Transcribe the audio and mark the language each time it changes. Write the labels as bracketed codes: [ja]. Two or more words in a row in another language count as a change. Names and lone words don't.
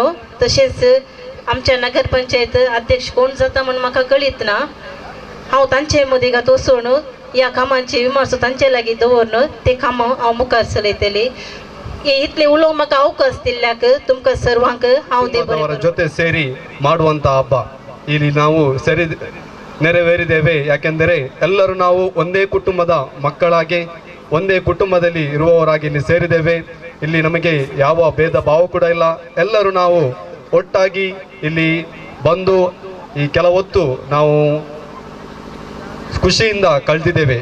[kok] तशेंच आमच्या नगरपंचायत अध्यक्ष कोण जाता म्हूण म्हाका कळीत ना. हांव तांचे मदींगात वचून ह्या कामांची विमर्श तांचे लागीं दवरून ते कामां हांव मुखार चलयतली. इतले उलोवंक म्हाका ಅವಕಾಶ दिल्ल्याक तुमकां सर्वांक हांव [kn] ಅವರ ಜೊತೆ ಸೇರಿ ಮಾಡುವಂತ ಹಬ್ಬ ಇಲ್ಲಿ ನಾವು ನೆರವೇರಿದ್ದೇವೆ. ಯಾಕೆಂದರೆ ಎಲ್ಲರೂ ನಾವು ಒಂದೇ ಕುಟುಂಬದ ಮಕ್ಕಳಾಗಿ ಒಂದೇ ಕುಟುಂಬದಲ್ಲಿ ಇರುವವರಾಗಿ ಇಲ್ಲಿ ಸೇರಿದ್ದೇವೆ. ಇಲ್ಲಿ ನಮಗೆ ಯಾವ ಭೇದ ಭಾವ ಕೂಡ ಇಲ್ಲ. ಎಲ್ಲರೂ ನಾವು ಒಟ್ಟಾಗಿ ಇಲ್ಲಿ ಬಂದು ಈ ಕೆಲವೊತ್ತು ನಾವು ಖುಷಿಯಿಂದ ಕಳೆದಿದ್ದೇವೆ.